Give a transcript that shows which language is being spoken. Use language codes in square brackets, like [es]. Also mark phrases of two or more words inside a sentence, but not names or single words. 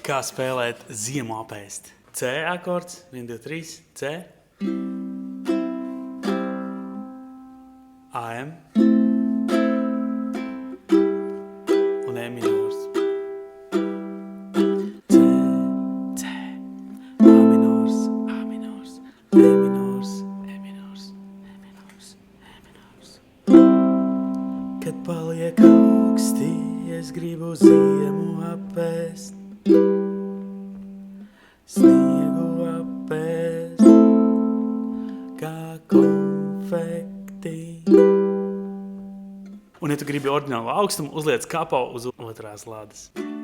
[lv] Kā spēlēt ziemu apēst? C akords, 1, 2, 3, C. AM. Un E minors. C, C. A minors, A minors. E minors, E minors, E minors, E minors. Kad paliek augsti, es gribu ziemu apēst. Sniegu apēst kā konfekti. Un, ja tu gribi oriģinālu augstumu, uzliec kapau uz otrās lādes.